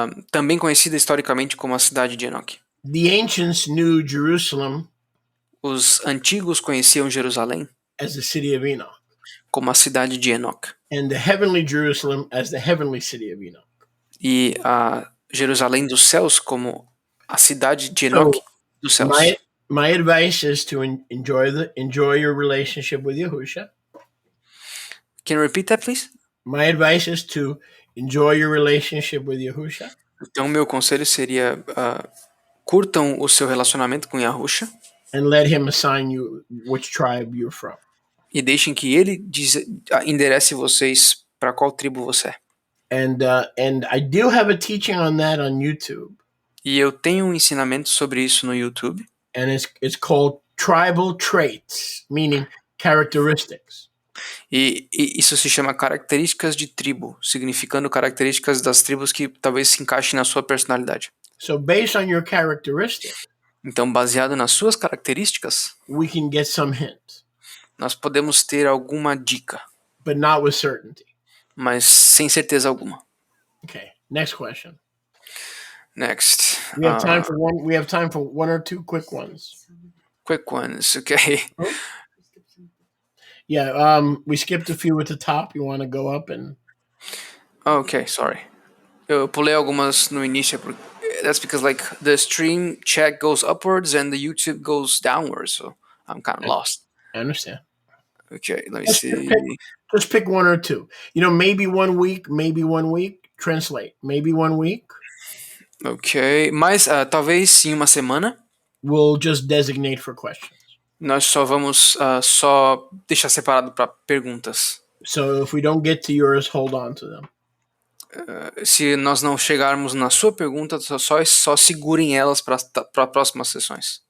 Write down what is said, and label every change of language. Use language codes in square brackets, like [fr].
[pt] também conhecida historicamente como a cidade de Enoque. [en] The ancients knew Jerusalem [pt] Os antigos conheciam Jerusalém [en] as the city of Enoch, [pt] como a cidade de Enoque. [en] and the heavenly Jerusalem as the heavenly city of Enoch. [pt] E a Jerusalém dos céus como a cidade de Enoque dos céus. [en] My advice is to enjoy your relationship with Yahusha. Can you repeat that, please? My advice is to enjoy your relationship with Yahusha. [pt] Então, meu conselho seria curtam o seu relacionamento com Yahusha [en] And let him assign you which tribe you're from. [pt] e deixem que ele enderece vocês para qual tribo você é. [en] And I do have a teaching on that on YouTube. [pt] E eu tenho um ensinamento sobre isso no YouTube. [en] And it's called tribal traits, meaning characteristics. [pt] E isso se chama características de tribo, significando características das tribos que talvez se encaixem na sua personalidade. [en] So based on your characteristic, [pt] Então, baseado nas suas características, [en] we can get some hint, [pt] nós podemos ter alguma dica, [en] but not with certainty. [pt] mas sem certeza alguma. [en] Okay, next question. Next. We have time for one. We have time for one or two quick ones. Quick ones, okay. Yeah, we skipped a few at the top. You want to go up and? Okay, sorry. [pt] Eu pulei algumas no início, [en] that's because like the stream chat goes upwards and the YouTube goes downwards, so I'm kind of lost. I understand. Okay, let me see. Just pick one or two. Maybe 1 week, translate. Maybe 1 week. [pt] Ok, mas talvez em uma semana [en] We'll just designate for questions. [pt] nós só vamos só deixar separado para perguntas. [en] So if we don't get to yours, hold on to them. [pt] Se nós não chegarmos na sua pergunta, só segurem elas para próximas sessões.